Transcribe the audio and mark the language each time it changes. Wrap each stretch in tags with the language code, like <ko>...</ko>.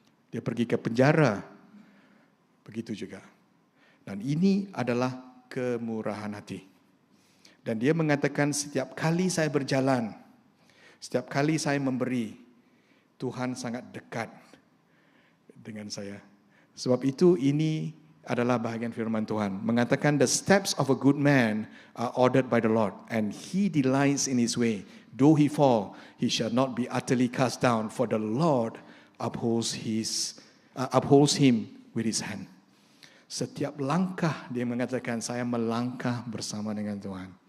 <ms>Dia pergi ke penjara, begitu juga. Dan ini adalah kemurahan hati. Dan dia mengatakan setiap kali saya berjalan, setiap kali saya memberi, Tuhan sangat dekat dengan saya. Sebab itu ini adalah bahagian firman Tuhan. Mengatakan</ms> <en>the steps of a good man are ordered by the Lord and he delights in his way. Though he fall, he shall not be utterly cast down, for the Lord upholds him with his hand.</en> <ms>Setiap langkah dia mengatakan saya melangkah bersama dengan Tuhan.</ms>